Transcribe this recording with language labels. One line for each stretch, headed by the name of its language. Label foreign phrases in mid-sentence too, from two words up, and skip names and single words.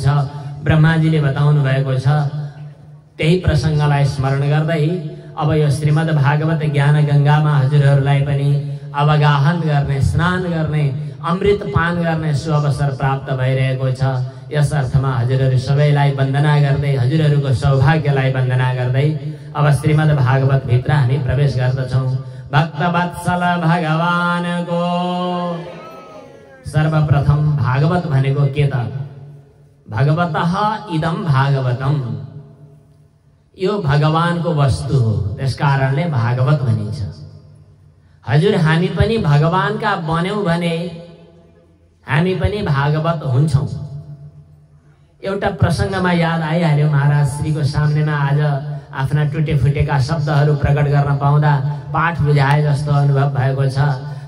Nepali: ब्रह्माजीले बताउनु भएको छ। त्यही प्रसङ्गलाई स्मरण गर्दै अब यो श्रीमद् भागवत ज्ञान गङ्गामा हजुरहरूलाई पनि अवगाहन गर्ने, स्नान गर्ने, अमृत पान गर्ने सुअवसर प्राप्त भइरहेको छ। यस अर्थमा हजुरहरू सबैलाई वन्दना गर्दै, हजुरहरूको सौभाग्यलाई वन्दना गर्दै अब श्रीमद् भागवत भित्र हामी प्रवेश गर्दछौँ। भक्तवत्सल भगवानको सर्वप्रथम भागवत भनेको के त?
Sanskrit: भगवतः इदं भागवतम,
Nepali: यो भगवानको वस्तु हो, त्यसकारणले भागवत भनिन्छ। हजुर हामी पनि भगवानका बन्यौं भने हामी पनि भागवत हुन्छौं। एउटा प्रसङ्गमा याद आइहाल्यो, महाराज श्रीको सामनेमा आज आफ्ना टुटे फुटेका शब्दहरू प्रकट गर्न पाउँदा पाठ बुझाए जस्तो अनुभव भएको छ।